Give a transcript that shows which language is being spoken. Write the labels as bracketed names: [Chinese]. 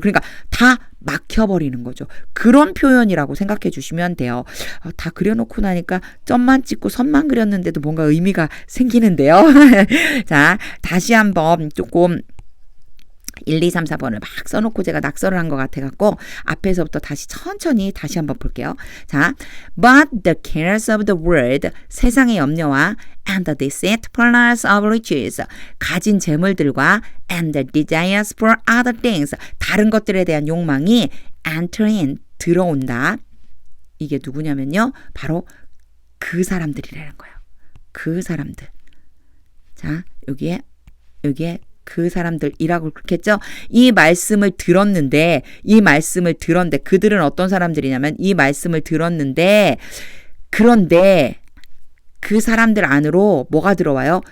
[Korean] 그러니까 다 막혀버리는 거죠. 그런 표현이라고 생각해 주시면 돼요. 다 그려놓고 나니까 점만 찍고 선만 그렸는데도 뭔가 의미가 생기는데요. 자, 다시 한번 조금 1, 2, 3, 4번을 막 써놓고 제가 낙서를 한 것 같아갖고 앞에서부터 천천히 다시 한번 볼게요. [English] 자, but the cares of the world, [Korean] 세상의 염려와 [English] and the deceitfulness of riches, [Korean] 가진 재물들과 [English] and the desires for other things, [Korean] 다른 것들에 대한 욕망이 [English] enter in, [Korean] 들어온다. 이게 누구냐면요. 바로 그 사람들이라는 거예요. 그 사람들. 자, 여기에 그 사람들이라고 그렇겠죠. 이 말씀을 들었는데 그들은 어떤 사람들이냐면 이 말씀을 들었는데 그런데 그 사람들 안으로 뭐가 들어와요?